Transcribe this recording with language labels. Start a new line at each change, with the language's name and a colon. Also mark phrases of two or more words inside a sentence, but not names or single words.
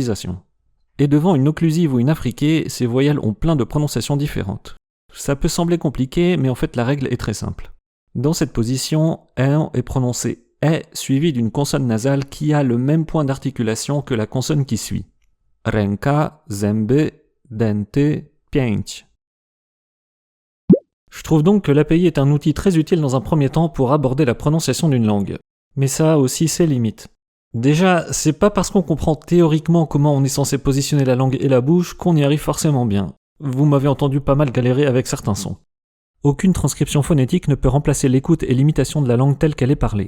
French: Et devant une occlusive ou une affriquée, ces voyelles ont plein de prononciations différentes. Ça peut sembler compliqué, mais en fait la règle est très simple. Dans cette position, est prononcé est suivi d'une consonne nasale qui a le même point d'articulation que la consonne qui suit.
Polish: Ręka, zęby, dęty, pięć.
French: Je trouve donc que l'API est un outil très utile dans un premier temps pour aborder la prononciation d'une langue. Mais ça a aussi ses limites. Déjà, c'est pas parce qu'on comprend théoriquement comment on est censé positionner la langue et la bouche qu'on y arrive forcément bien. Vous m'avez entendu pas mal galérer avec certains sons. Aucune transcription phonétique ne peut remplacer l'écoute et l'imitation de la langue telle qu'elle est parlée.